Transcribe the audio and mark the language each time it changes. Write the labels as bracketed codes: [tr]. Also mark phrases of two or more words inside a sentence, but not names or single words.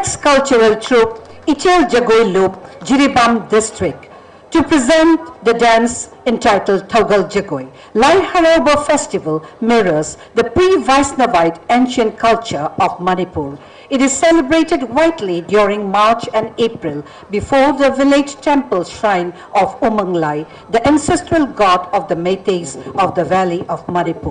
[en] cultural troupe Ichel Jagoi Loop, Jiribam district, to present the dance entitled Thaugal Jagoi. Lai Harauba festival mirrors the pre-Vaisnavite ancient culture of Manipur. It is celebrated widely during March and April before the village temple shrine of Umanglai, the ancestral god of the Meiteis of the valley of Manipur.